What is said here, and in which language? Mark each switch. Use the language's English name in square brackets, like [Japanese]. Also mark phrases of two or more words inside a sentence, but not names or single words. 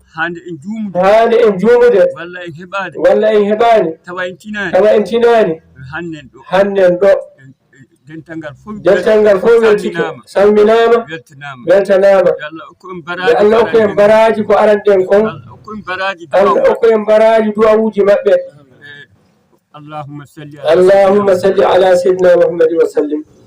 [Fula] Hande en juumude. Hande en juumude. Walla en heɓaade. Walla en heɓaani. Tawa en tinaani. Tawa en tinaani. Hannen ɗo. Hannen ɗo. En, en, dental ngal fof Dental ngal fof weltike. Salminaama. Salminaama. Weltanaama. Weltanaama. Yo Allah hokku en Yo baraaji Allah hokku en ko aranden. baraaji ko aranden kon. Allah hokku en baraaji Allah du'awu hokku en baraaji du'awuuji maɓɓe. [Arabic] Eh, اللهم صل على اللهم سيدنا صل على سيدنا محمد وسلم.